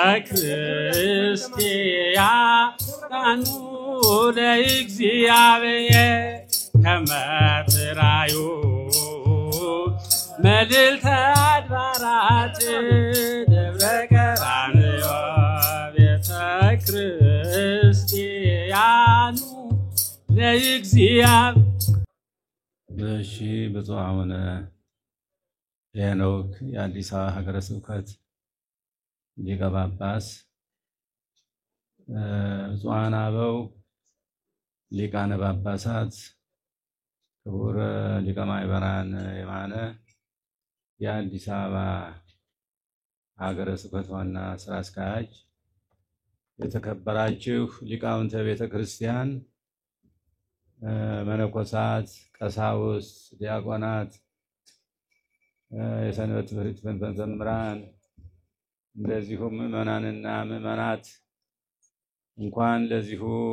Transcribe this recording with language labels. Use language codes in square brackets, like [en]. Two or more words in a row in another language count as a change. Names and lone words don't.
[gez] ክርስቲያኑ ለእግዚአብሔር ከመትራዩ መልዕልተ አድባራት ደብረ ቀራንዮ ቤተ ክርስቲያኑ ለእግዚአብሔር። [am] እሺ፣ ብፁዕ አቡነ ሄኖክ የአዲስ አበባ ሀገረ ስብከት ሊቀ ጳጳስ፣ ብፁዓን አበው ሊቃነ ጳጳሳት፣ ክቡር ሊቀ ማእበራን የማነ የአዲስ አበባ ሀገረ ስብከት ዋና ስራ አስኪያጅ፣ የተከበራችሁ ሊቃውንተ ቤተ ክርስቲያን፣ መነኮሳት፣ ቀሳውስት፣ ዲያቆናት፣ የሰንበት ትምህርት ቤት መዘምራን፣ እንደዚሁም ምዕመናንና ምዕመናት እንኳን ለዚሁ